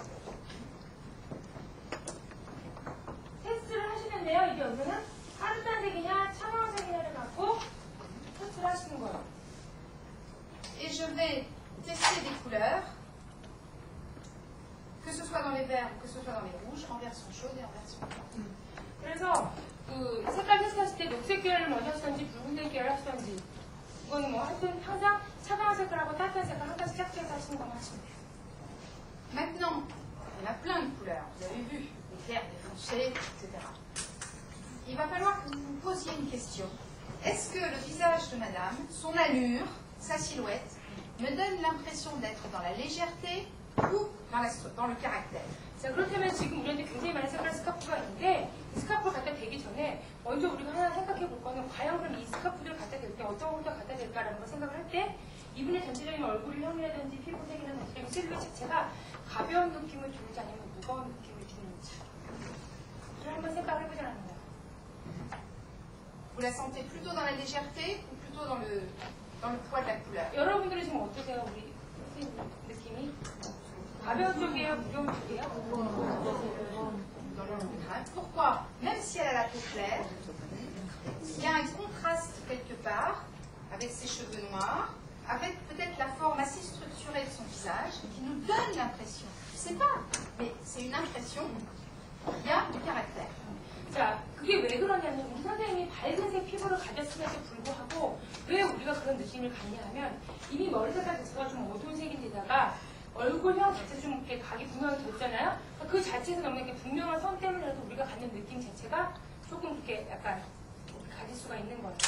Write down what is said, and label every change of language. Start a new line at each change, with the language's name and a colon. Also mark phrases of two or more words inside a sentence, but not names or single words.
Korean: 테스트를 하시는데요. 이게 여기서는 따뜻한색이냐 차가운색이냐를 갖고 테스트를 하시는 거예요.
French: Et je vais tester des couleurs, que ce soit dans les verts ou que ce soit dans les rouges, en version chaude et en version froide.
Korean: 그래서 그 색깔 테스트하실 때 녹색 계열을 먼저 하시던지 붉은색 계열을 하시던지 이건 뭐 하여튼 항상 차가운 색깔하고 따뜻한 색깔 한 가지 짝지어서 하시는 것만 하시면 돼요.
French: Maintenant, il y en a plein de couleurs, vous avez vu, des clairs, des foncés, etc. Il va falloir que vous vous posiez une question. Est-ce que le visage de madame, son allure, sa silhouette, me donne l'impression d'être dans la légèreté ou dans le caractère?
Korean: 자, 그렇다면 지금 우리한테 굉장히 많은 색깔 스카프가 있는데 이 스카프를 갖다 대기 전에 먼저 우리가 하나 생각해 볼 거는 과연 그럼 이 스카프들을 갖다 댈 때 어떤 것부터 갖다 댈까라는 걸 생각을 할 때 이분의 전체적인 얼굴형이라든지 피부색이나 전체적인 실루엣 자체가 가벼운 느낌을 주는지 아니면 무거운 느낌을 주는지 그걸 한번 생각을 해보자는 거예요.
French: Vous la sentez plutôt dans la légèreté ou plutôt dans le poids de la couleur?
Korean: 여러분들은 지금 어떠세요? 우리 선생님 느낌이? 가벼운 쪽이에요? 무거운 쪽이에요?
French: Dans le contraire. Pourquoi? Même si elle a la peau claire, il y a un contraste quelque part avec ses cheveux noirs, avec peut-être la forme assez structurée de son visage, qui nous donne l'impression, je ne sais pas, mais c'est une impression, il y a du caractère.
Korean: 자, 그게 왜 그러냐면 우리 선생님이 밝은색 피부를 가졌음에도 불구하고 왜 우리가 그런 느낌을 갖냐 하면 이미 머리 색깔 자체가 좀 어두운 색인데다가 얼굴형 자체가 좀 이렇게 각이 분명하게 졌잖아요. 그 자체에서 너무 이렇게 분명한 선 때문에라도 우리가 갖는 느낌 자체가 조금 이렇게 약간 가질 수가 있는 거예요.